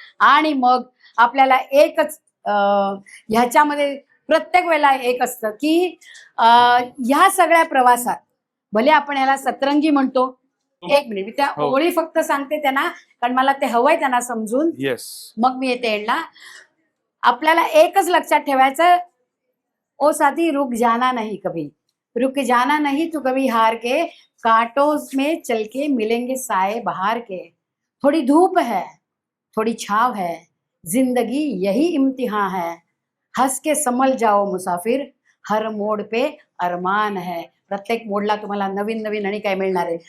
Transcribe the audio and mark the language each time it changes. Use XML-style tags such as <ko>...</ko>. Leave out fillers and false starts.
<mr>आणि मग आपल्याला एकच ह्याच्यामध्ये प्रत्येक वेळेला एक असतं की ह्या सगळ्या प्रवासात, भले आपण ह्याला सतरंगी म्हणतो. एक मिनिट, मी त्या हो. ओळी फक्त सांगते त्यांना, कारण मला ते हवंय त्यांना समजून.</mr> <en>Yes.</en> <mr>मग मी येते एंडला. आपल्याला एकच लक्षात ठेवायचं,</mr> <hi>ओ साथी रुक जाना नहीं कभी, रुक जाना नहीं तू कभी हार के, कांटों में चल के मिलेंगे साए बहार के. थोड़ी धूप है, थोड़ी छाव है, जिंदगी यही इम्तिहान है, हंस के संभल जाओ मुसाफिर, हर मोड पे अरमान है.</hi> <mr>प्रत्येक मोडला तुम्हाला नवीन नवीन आणि काय मिळणार आहे.</mr>